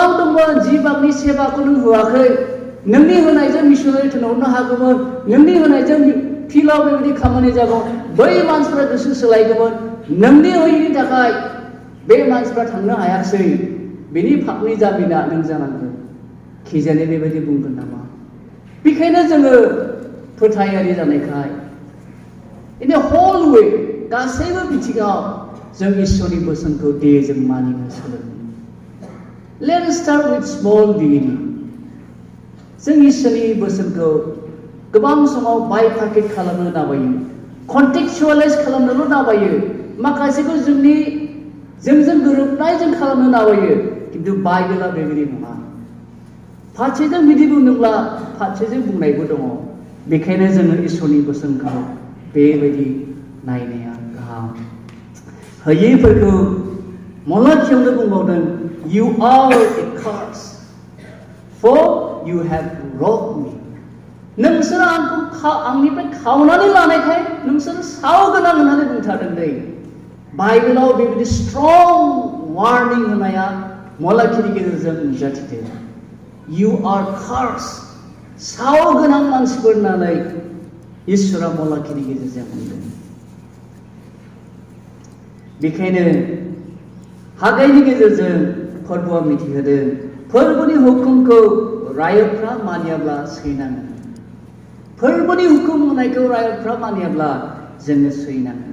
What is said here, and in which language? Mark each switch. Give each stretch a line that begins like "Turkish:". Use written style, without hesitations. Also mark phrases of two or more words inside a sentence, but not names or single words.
Bodo: दंमोन जि बाहागनि से बाहागखौ नों होआखै नोंनि होनायजों मिशनारि थिनहरनो हागौमोन नोंनि होनायजों फिल्डआव बेबायदि खामानि जागौ बै मानसिफ्रा गोसो सोलायगौमोन नोंनि होयैनि थाखाय बे मानसिफ्रा थांनो हायासै बेनि फाफनि जामिना नों जानांगोन खिजानि बेबायदि बुंगोन नामा बेखायनो जोङो फोथायारि जानायखाय
English: in the whole way
Bodo: गासैबो बिथिङाव जों इसोरनि बोसोनखौ दे जों मानिनो सोलोङो
English: let us start with small beginning
Bodo: जों इसोरनि बोसोनखौ गोबां समाव बाइफार्केट खालामनो दाबायो कन्टेक्सुअलाइज खालामनोल' दाबायो माखासेखौ जोंजों गोरोबनाय जों खालामनो दाबायो खिन्थु बाइबेला बेबायदि नङा फारसेजों बिदि बुंदोंब्ला फारसेजों बुंनायबो दङ बेखायनो जोङो इसोरनि बोसोनखौ बेबायदि नायनाया गाहाम होयैफोरखौ मलाखियावनो बुंबावदों
English: You are a curse for you have robbed me
Bodo: नोंसोर आंखौ आंनिफ्राय खावनानै लानायखाय नोंसोर सावगोनां होननानै बुंथारदों दै बाइबेलाव बेबायदि
English: strong warning
Bodo: होनाया मलाखिनि गेजेरजों नुजाथिदों
English: You are cursed
Bodo: सावगोनां मानसिफोर होननानै इसोरा मलाखिनि गेजेरजों बुंदों बेखायनो हागाइनि गेजेरजों फोरबोआ मिथिहोदों फोरबोनि हुकुमखौ रायतफ्रा मानियाब्ला सैनाङो फोरबोनि हुकुम होनायखौ रायतफ्रा मानियाब्ला जोङो सैनाङो